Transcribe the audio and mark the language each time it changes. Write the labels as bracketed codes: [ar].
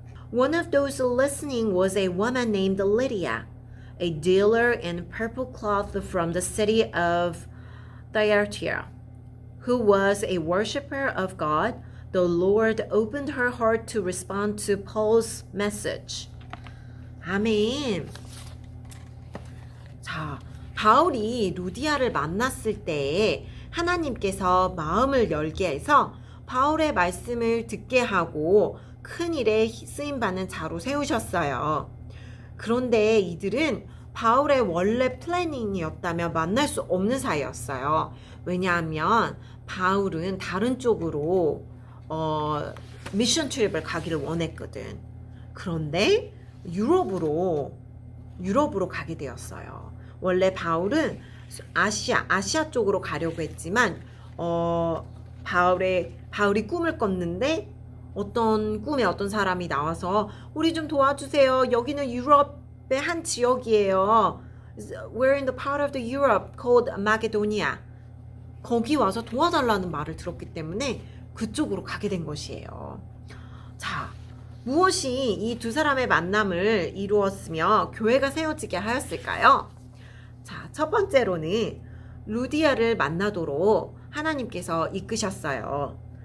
[en] One of those listening was a woman named Lydia, a dealer in purple cloth from the city of Thyatira, who was a worshiper of God. The Lord opened her heart to respond to Paul's message. [ko] 아멘. 자, 바울이 루디아를 만났을 때 하나님께서 마음을 열게 해서 바울의 말씀을 듣게 하고 큰 일에 쓰임받는 자로 세우셨어요. 그런데 이들은 바울의 원래 플래닝이었다면 만날 수 없는 사이였어요. 왜냐하면 바울은 다른 쪽으로 미션 트립을 가기를 원했거든. 그런데 유럽으로 가게 되었어요. 원래 바울은 아시아 쪽으로 가려고 했지만 바울이 꿈을 꿨는데 꿈에 어떤 사람이 나와서 우리 좀 도와주세요. 여기는 유럽의 한 지역이에요. [en] We're in the part of the Europe called Macedonia. [ko] 거기 와서 도와달라는 말을 들었기 때문에 그쪽으로 가게 된 것이에요. 자, 무엇이 이 두 사람의 만남을 이루었으며 교회가 세워지게 하였을까요? 자, 첫 번째로는 루디아를 만나도록 하나님께서 이끄셨어요.